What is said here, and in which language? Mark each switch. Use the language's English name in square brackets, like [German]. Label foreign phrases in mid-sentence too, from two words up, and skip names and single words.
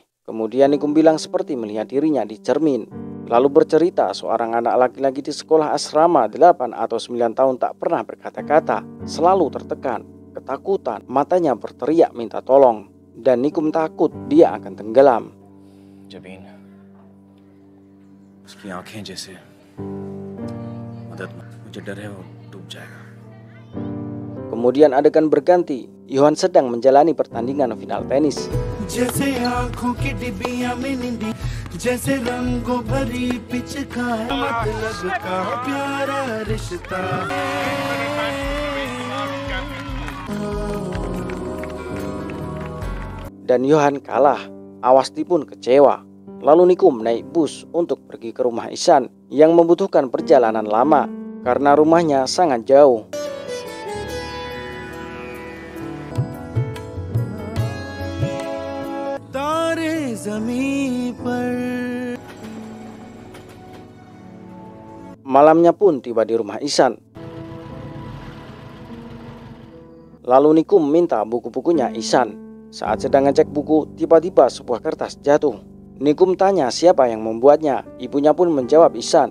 [Indonesian] Kemudian Nikum bilang seperti melihat dirinya di cermin. Lalu bercerita seorang anak laki-laki di sekolah asrama 8 atau 9 tahun tak pernah berkata-kata, selalu tertekan, ketakutan, matanya berteriak minta tolong. Dan Nikum takut dia akan tenggelam. [Hindi] जबीन, उसकी आंखें जैसे मदद, मुझे डर है वो डूब जाएगा. [Indonesian] Kemudian adegan berganti. Johan sedang menjalani pertandingan final tenis. [Hindi] जैसे रंगों भरी पिचकारी मतलब का प्यारा रिश्ता [Indonesian] Dan Yohan kalah. Awasti pun kecewa. Lalu Nikum naik bus untuk pergi ke rumah Ihsan yang membutuhkan perjalanan lama karena rumahnya sangat jauh. [Hindi] तारे ज़मीं पर. [Indonesian] Malamnya pun tiba di rumah Ihsan. Lalu Nikum minta buku-bukunya Ihsan. Saat sedang ngecek buku, tiba-tiba sebuah kertas jatuh. Nikum tanya siapa yang membuatnya. Ibunya pun menjawab Ihsan.